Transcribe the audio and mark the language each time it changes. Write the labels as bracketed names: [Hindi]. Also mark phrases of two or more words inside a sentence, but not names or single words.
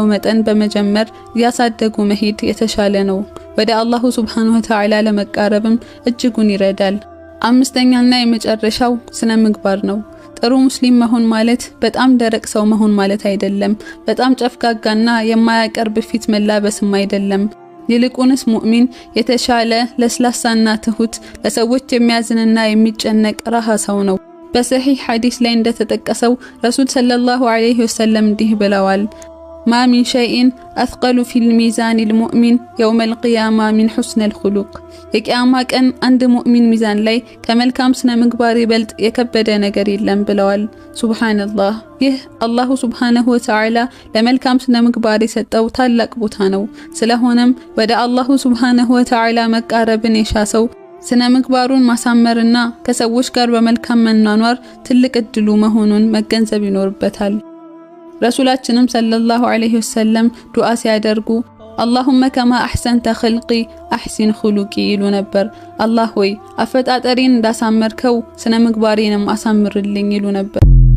[Amharic] መጠን በመጀመር ያሳደጉ መሄድ የተሻለ ነው። ወደ [Arabic] الله سبحانه وتعالى [Amharic] ለመቃረብም እጅጉን ይረዳል። አምስተኛና የመጨረሻው ስነ ምግባር ነው። ጥሩ ሙስሊም መሆን ማለት በጣም ደረቅ ሰው መሆን ማለት አይደለም። በጣም ጨፍጋጋና የማያቀርብ ፊት መላበስም አይደለም። ይልቁንስ ሙእሚን የተሻለ ለስላሳና ትሁት ለሰዎች የሚያዝንና የሚጨነቅ ረሃ ሰው ነው። በሰሂህ ሐዲስ ላይ እንደተጠቀሰው [Arabic] رسول صلى الله عليه وسلم [Amharic] እንዲህ ብለዋል፣ [Arabic] ما من شيء أثقل في الميزان المؤمن يوم القيامة من حسن الخلق [Amharic] የቂያማ ቀን አንድ ሙእሚን ሚዛን ላይ ከመልካም ስነ ምግባር ይበልጥ የከበደ ነገር የለም ብለዋል። ሱብሃንአላህ። ይህ [Arabic] الله سبحانه وتعالى [Amharic] ለመልካም ስነ ምግባር የሰጠው ታላቅ ቦታ ነው። ስለሆነም ወደ [Arabic] الله سبحانه وتعالى [Amharic] መቃረብን የሻሰው ስነ ምግባሩን ማሳመርና ከሰዎች ጋር በመልካም መኗኗር ትልቅ እድሉ መሆኑን መገንዘብ ይኖርበታል። ረሱላችንም [Arabic] صلى الله عليه وسلم [Amharic] ዱዓ ሲያደርጉ [Arabic] اللهم كما أحسنت خلقي أحسن خلقي [Amharic] ይሉ ነበር። አላህ ሆይ አፈጣጠሪን እንዳሳመርከው ስነ ምግባሬንም አሳምርልኝ ይሉ ነበር።